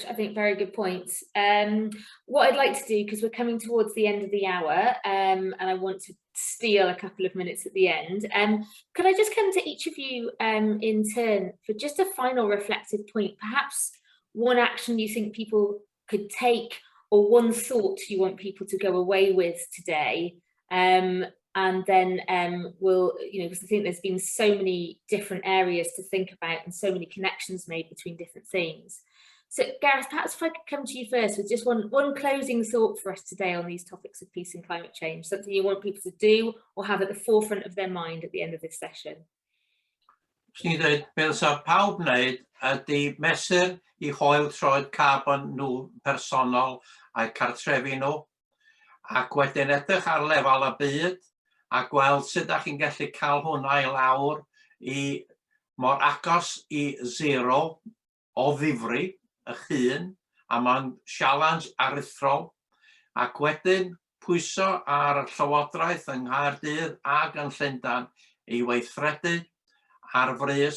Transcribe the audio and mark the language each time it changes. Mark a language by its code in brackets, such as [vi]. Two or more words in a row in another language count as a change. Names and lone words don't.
[en] I think very good points. What I'd like to do, because we're coming towards the end of the hour, and I want to steal a couple of minutes at the end, could I just come to each of you in turn for just a final reflective point, perhaps one action you think people could take, or one thought you want people to go away with today, and then we'll, you know, because I think there's been so many different areas to think about and so many connections made between different themes. So Gareth, perhaps if I could come to you first with just one closing thought for us today on these topics of peace and climate change, something you want people to do or have at the forefront of their mind at the end of this session. [cy] Swn i'n dweud, beth sa pawb wneud ydy mesur I hoel troed carbon nhw personol a'u cartrefi nhw, ac wedyn edrych ar lefel y byd, a gweld sut ydych chi'n gallu cael hwnna I lawr I mor agos I zero o ddifri eich hun, a mae'n sialens aruthrol, ac wedyn pwyso ar y Llywodraeth yng Nghaerdydd ac yn Llundain I weithredu ar frys.